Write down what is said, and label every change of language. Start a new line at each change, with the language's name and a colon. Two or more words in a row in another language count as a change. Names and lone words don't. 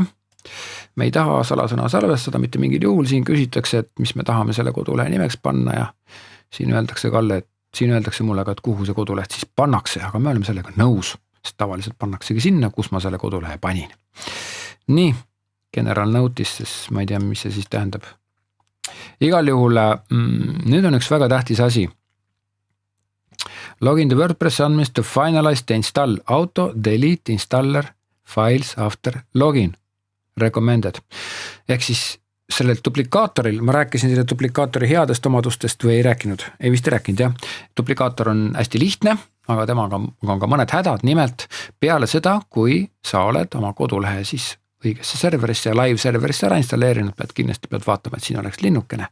Estonian: Me ei taha salasõna salvestada mitte mingil juhul, siin küsitakse, et mis me tahame selle kodulehe nimeks panna ja siin öeldakse Kalle, et siin öeldakse mulle ka, et kuhu see koduleht siis pannakse, aga me oleme sellega nõus, sest tavaliselt pannaksegi sinna, kus ma selle kodulehe panin. Nii,
English: general notice,
Estonian: sest ma ei tea, mis see siis tähendab. Igal juhul nüüd on üks väga tähtis asi.
English: Login the WordPress admins to finalize the install auto delete installer files after login. Recommended.
Estonian: Ehk siis sellel duplikaatoril, ma rääkisin selle duplikaatori headest omadustest või ei rääkinud, ei vist ei rääkinud jah. Duplikaator on hästi lihtne, aga temaga on ka mõned hädad, nimelt peale seda, kui sa oled oma kodulehe siis õigesse serverisse ja live serverisse ära installeerinud, kindlasti pead vaatama, et siin oleks linnukene.